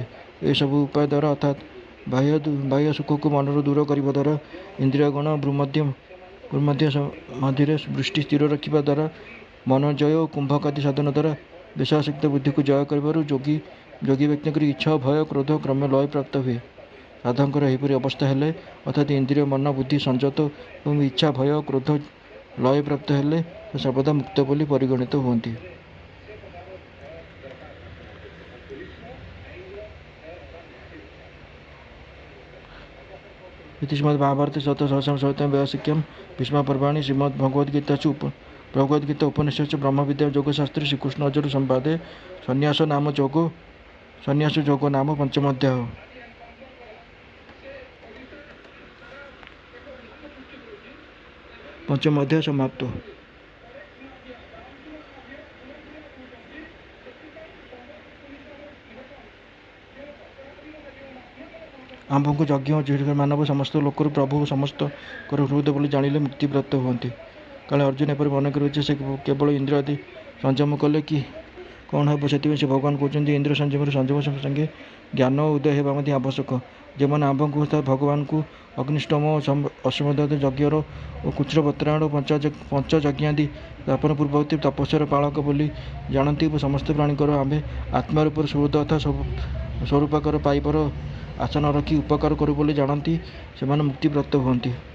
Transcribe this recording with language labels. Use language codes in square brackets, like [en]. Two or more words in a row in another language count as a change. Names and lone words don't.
[or] ଏସବୁ ଉପାୟ ଦ୍ୱାରା ଅର୍ଥାତ୍ ବାହ୍ୟ ସୁଖକୁ ମନରୁ ଦୂର କରିବା ଦ୍ୱାରା ଇନ୍ଦ୍ରିୟଗଣ ମଧ୍ୟରେ ଦୃଷ୍ଟି ସ୍ଥିର ରଖିବା ଦ୍ୱାରା ମନୋଜୟ ଓ କୁମ୍ଭକ ଆଦି ସାଧନ ଦ୍ୱାରା ବିଷୟାସକ୍ତ ବୁଦ୍ଧିକୁ ଜୟ କରିବାରୁ ଯୋଗୀ ବ୍ୟକ୍ତିଙ୍କର ଇଚ୍ଛା ଭୟ କ୍ରୋଧ କ୍ରମେ ଲୟ ପ୍ରାପ୍ତ ହୁଏ। ସାଧକଙ୍କର ଏହିପରି ଅବସ୍ଥା ହେଲେ ଅର୍ଥାତ୍ ଇନ୍ଦ୍ରିୟ ମନ ବୁଦ୍ଧି ସଂଯତ ଏବଂ ଇଚ୍ଛା ଭୟ କ୍ରୋଧ ଲୟ ପ୍ରାପ୍ତ ହେଲେ ସେ ସର୍ବଦା ମୁକ୍ତ ବୋଲି ପରିଗଣିତ ହୁଅନ୍ତି। [sa] इति श्रीमद्महाभारते सप्तसहस्रं व्यासक्यं भीष्मपर्वाणि श्रीमद्भगवद्गीतासु भगवद्गीता उपनिषत्सु ब्रह्मविद्या योगशास्त्रे श्रीकृष्ण अर्जुन संवादे संन्यास योगो नाम पंचमोऽध्यायः। पंचमोऽध्याय समाप्त। [or] आम्भଙ୍କୁ ଯଜ୍ଞ ଓ ଜୀବିକା ମାନବ ସମସ୍ତ ଲୋକରୁ ପ୍ରଭୁ ସମସ୍ତଙ୍କର ହୃଦୟ ବୋଲି ଜାଣିଲେ ମୁକ୍ତିପ୍ରାପ୍ତ ହୁଅନ୍ତି। କାଳେ ଅର୍ଜୁନ ଏପରି ମନେ କରିବେ ଯେ ସେ କେବଳ ଇନ୍ଦ୍ର ଆଦି ସଂଯମ କଲେ କି କ'ଣ ହେବ, ସେଥିପାଇଁ ସେ ଭଗବାନ କହୁଛନ୍ତି ଇନ୍ଦ୍ର ସଂଯମ ସଙ୍ଗେ ଜ୍ଞାନ ଉଦୟ ହେବା ମଧ୍ୟ ଆବଶ୍ୟକ। ଯେଉଁମାନେ ଆମ୍ଭଙ୍କୁ ଭଗବାନଙ୍କୁ ଅଗ୍ନିଷ୍ଟୋମ ଅଶ୍ୱମେଧ ଯଜ୍ଞର ଓ କୁଚ୍ଛବତ୍ରାୟଣ ପଞ୍ଚଯଜ୍ଞାଦି ସ୍ଥାପନ ପୂର୍ବବର୍ତ୍ତୀ ତପସ୍ୟାର ପାଳକ ବୋଲି ଜାଣନ୍ତି ଓ ସମସ୍ତ ପ୍ରାଣୀଙ୍କର ଆମ୍ଭେ ଆତ୍ମା ରୂପର ସୁହୃଦ ଅର୍ଥାତ୍ ସ୍ୱରୂପାକାର ପାଇବାର ଆଶା ନ ରଖି ଉପକାର କରୁ ବୋଲି ଜାଣନ୍ତି, ସେମାନେ ମୁକ୍ତିପ୍ରାପ୍ତ ହୁଅନ୍ତି।